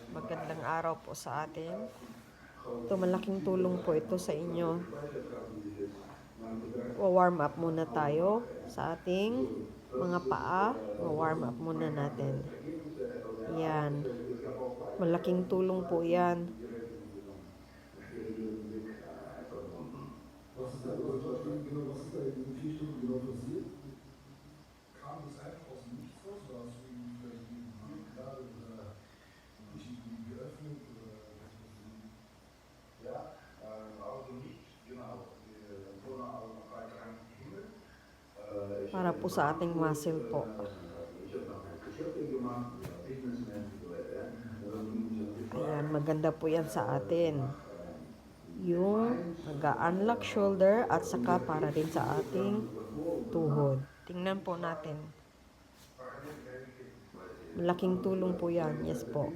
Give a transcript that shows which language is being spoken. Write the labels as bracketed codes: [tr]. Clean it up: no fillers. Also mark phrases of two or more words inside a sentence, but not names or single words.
[tl] magandang araw po sa atin. Ito, malaking tulong po ito sa inyo. [en] Warm up [tl] muna tayo sa ating mga paa. [en] Warm up [tl] muna natin. Yan. Malaking tulong po yan. [de] Was ist da los? Was ist da in diesen 4 Stunden genau passiert? Kam das einfach aus dem Nichts raus? Oder hast du irgendwie vielleicht meditiert gerade oder dich irgendwie geöffnet? Oder was passiert? Ja, also nicht, genau. Vorne auch noch weiter Himmel. [tl] Para po sa ating muscle po. [de] Ich habe noch Geschäfte gemacht, Fitnessman und so weiter. [tl] Ayan, maganda po yan sa atin. Yung mag-unlock shoulder at saka para din sa ating tuhod. Tingnan po natin. Malaking tulong po yan. Yes po.